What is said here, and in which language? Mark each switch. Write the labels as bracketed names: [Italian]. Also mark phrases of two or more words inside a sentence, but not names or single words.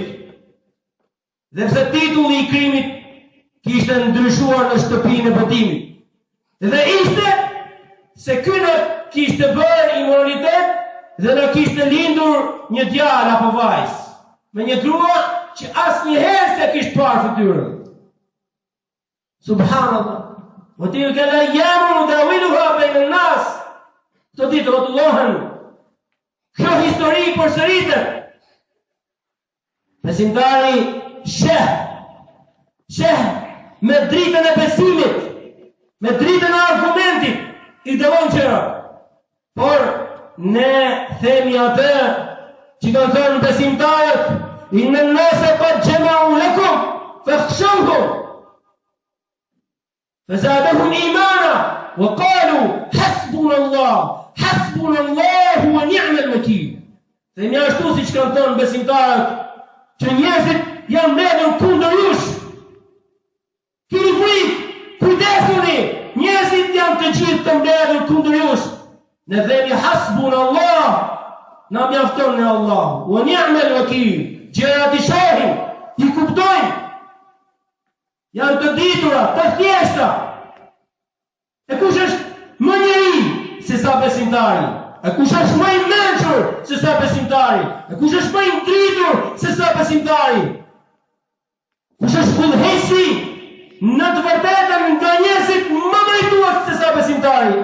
[Albanian] Dhe pse titulli i krimit kishte ndryshuar në shtëpinë e botimit. Dhe ishte se ky në kishte bërë imoralitet dhe në kishte lindur një djalë apo vajzë me një grua që asnjëherë s'e kishte parë fytyrën. Subhanallah. [Arabic] وتلك الأيام نداولها بين الناس. [Albanian] Të ditë rrotullohen Kjo histori përsëritet. Besimtari sheh me dritën e besimit, me dritën e argumentit i dëvon qëra. Por ne themi atë që kanë thënë besimtarët, [Arabic] إن الناس قد جمعوا لكم فاخشوهم فزادهم إيمانا وقالوا حسبنا الله ونعم الوكيل. [Albanian] Themi ashtu siç kanë thënë besimtarët, që njerëzit janë mbledhur kundër jush. Keni frikë, kujdesuni, njerëzit janë të gjithë të mbledhur kundër jush. Ne themi hasbunallah, na mjafton në Allah, [Arabic] ونعم الوكيل. [Albanian] Gjërat i shohim, i kuptojmë, janë të ditura, të thjeshta. E kush është më njeri se sa besimtari? E kush është më i mençur se sa besimtari? E kush është më i dritur se sa besimtari? Kush është fullhesi në të vërtetën nga njerëzit më drejtues se sa besimtari?